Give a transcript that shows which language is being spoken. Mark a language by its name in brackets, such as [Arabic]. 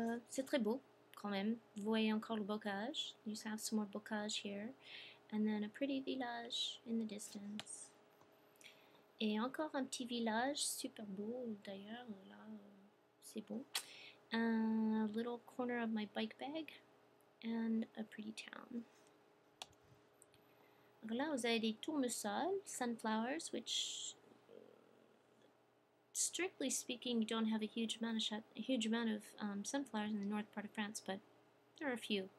[French] C'est très beau, quand même. Vous voyez encore le bocage. [English] You have some more bocage here. And then a pretty village in the distance. [French] Et encore un petit village, super beau, d'ailleurs, là, c'est beau. [English] A little corner of my bike bag, and a pretty town. [French] Alors là, vous avez des tournesols, [English] sunflowers, which, strictly speaking, you don't have a huge amount of sunflowers in the north part of France, but there are a few.